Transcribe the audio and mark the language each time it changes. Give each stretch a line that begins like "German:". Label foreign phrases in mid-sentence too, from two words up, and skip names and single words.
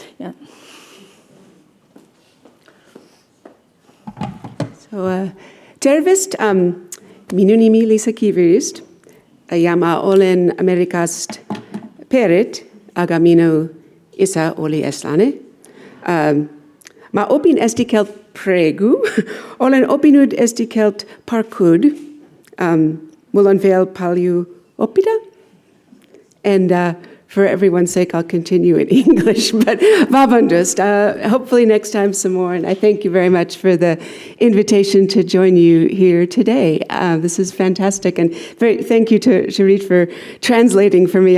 Estonian: Tervist, minu nimi Lisa Kivirist ja ma olen Amerikast pärit, aga minu isa oli eestlane. Ma opin eesti keelt praegu, olen opinud eesti keelt parkud. Mul on veel palju opida.
English: And for everyone's sake, I'll continue in English, but vabandust, hopefully next time some more. And I thank you very much for the invitation to join you here today. This is fantastic. And thank you to Sharit for translating for me.